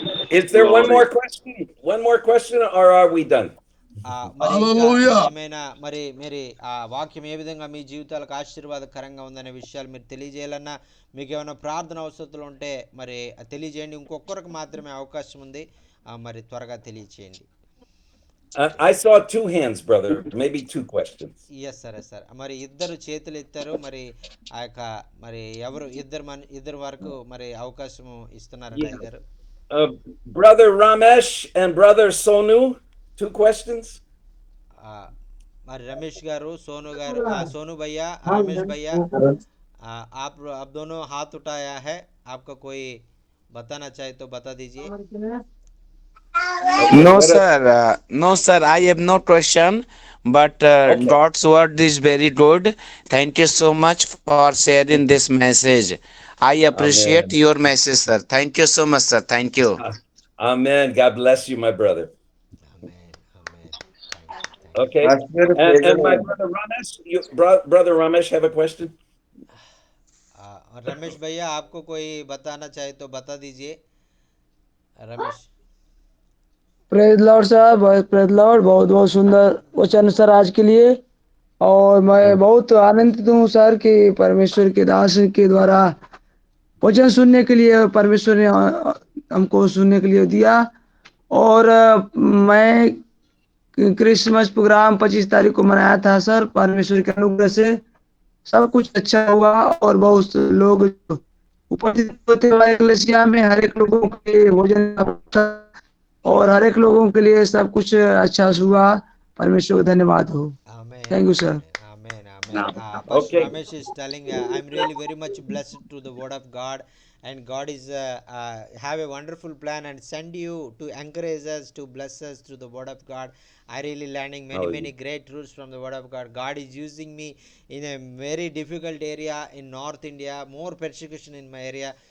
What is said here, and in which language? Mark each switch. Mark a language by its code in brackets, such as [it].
[en] Is there one more question? One more question, or are we done? [te] మరి ఏమైనా మరి మీరు ఆ వాక్యం ఏ విధంగా మీ జీవితాలకు ఆశీర్వాదకరంగా ఉందనే విషయాలు మీరు తెలియజేయాలన్నా మీకు ఏమైనా ప్రార్థన అవసరాలు ఉంటే మరి తెలియజేయండి. ఇంకొకరికి మాత్రమే అవకాశం ఉంది, మరి త్వరగా తెలియజేయండి. [en] I saw two hands, brother. Maybe two questions. [te] Yes sir మరి ఇద్దరు చేతులు ఎత్తారు. మరి ఆ యొక్క మరి ఎవరు ఇద్దరు వరకు మరి అవకాశం ఇస్తున్నారండి గారు. [en] Brother Ramesh and brother Sonu, two questions. [te] మరి రమేష్ గారు [hi] सोनू भैया रमेश भैया आप दोनों हाथ उठाया है, आपका कोई बताना चाहे तो बता दीजिए. [en] No, sir. I have no question, but Okay. God's word is very good. Thank you so much for sharing this message. I appreciate Amen. your message, sir. Thank you so much, sir. Thank you. Amen. God bless you, my brother. Amen. Okay. And my brother Ramesh, brother Ramesh, have a question? [hi] Ramesh भैया आपको कोई बताना चाहे तो बता दीजिए. Ramesh. [en] Praise Lord साहब, praise Lord. [hi] बहुत बहुत सुंदर वचन सर आज के लिए, और मैं बहुत आनंदित हूँ सर कि परमेश्वर के दास के द्वारा वचन सुनने के लिए परमेश्वर ने हमको सुनने के लिए दिया. और मैं क्रिसमस प्रोग्राम 25 तारीख को मनाया था सर. परमेश्वर के अनुग्रह से सब कुछ अच्छा हुआ, और बहुत लोग उपस्थित होते हुए कलीसिया में हर एक लोगों के भोजन और हर एक लोगों के लिए सब कुछ अच्छा हुआ. परमेश्वर को धन्यवाद हो. [en] Thank you sir. Pastor Okay. Ramesh is telling, I'm really very much blessed to the word of God, and God is have a wonderful plan and send you to encourage us, to bless us through the word of God. I really learning many great truths from the word of God. God is using me in a very difficult area in North India, more persecution in my area.